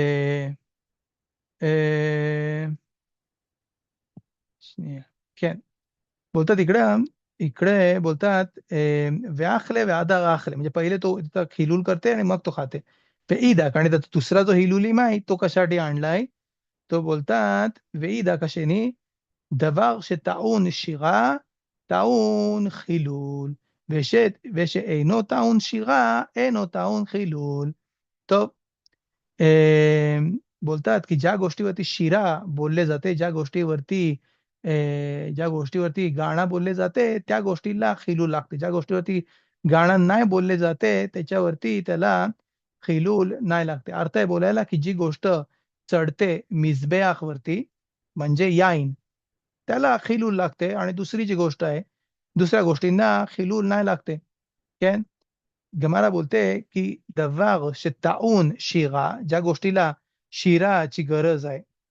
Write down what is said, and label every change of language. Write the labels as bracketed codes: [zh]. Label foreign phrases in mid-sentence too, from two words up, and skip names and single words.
[mr] כן बोलतात इकडे बोलतात [he] ואכליה והדר אכליה [mr] म्हणजे पहिले तो खिलूल करते आणि मग तो खाते वेईदाक आणि दुसरा जो हिलुलीम आहे तो कशासाठी आणलाय तो बोलतात वेईदा कशाने [he] דבר שטעון שירה טעון חילול ושאינו טעון שירה אינו טעון חילול. [mr] טוב बोलतात की ज्या गोष्टीवरती शिरा बोलले जाते ज्या गोष्टीवरती गाणं बोलले जाते त्या गोष्टीला खिलूल लागते ज्या गोष्टीवरती गाणं नाही बोलले जाते त्याच्यावरती त्याला खिलूल नाही लागते अर्थ आहे बोलायला की जी गोष्ट चढते मिजबेआख वरती म्हणजे याईन त्याला खिलूल लागते आणि दुसरी जी गोष्ट आहे दुसऱ्या गोष्टींना खिलूल नाही लागते כן गमारा बोलते की [he] דבר שטעון שירה [mr] ज्या गोष्टीला शिराची गरज आहे